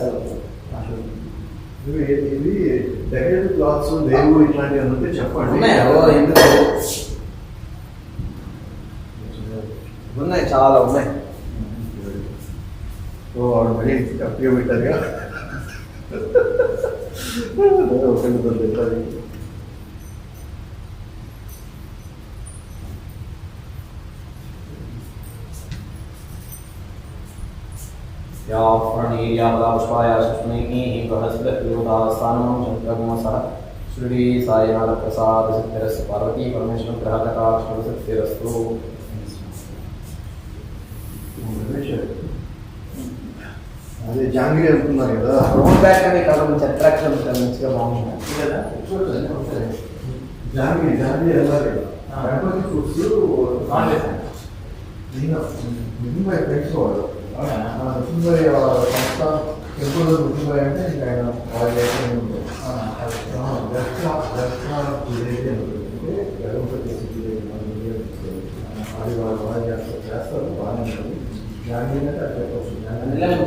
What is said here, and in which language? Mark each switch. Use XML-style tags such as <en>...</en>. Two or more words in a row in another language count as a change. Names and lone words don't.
<te>ఇది</te> <en>decorative cloths</en> <te>లేవు ఇట్లాంటివి ఉంటే చెప్పండి ఉన్నాయి చాలా ఉన్నాయి ఆవిడ మరీ కరెక్ట్గా పెట్టారుగా ఒకరితో పెట్టారు</te> <sa>श्री साईनाथ प्रसाद सिद्धिरस्तु पार्वती परमेश्वर ग्रह कटाक्ष सिद्धिरस्तु</sa> <te>అదే జాంగ్రీ అనుకున్నారు కదా బ్యాక్ అనే కాదు మంచి అట్రాక్షన్ మంచిగా బాగుంటుంది కదా జాంగ్రీ వెళ్ళాలి గణపతి ఫ్రూట్స్ నిజంగా తెలుసుకోవాలి నిజంగా సంస్థ టెంపుల్ నిజంగా అంటే ఇంకా ఆయన అది వాళ్ళు బాగా చేస్తారు బాగానే ఉంటుంది జాంగ్రీ అంటే అట్లా</te>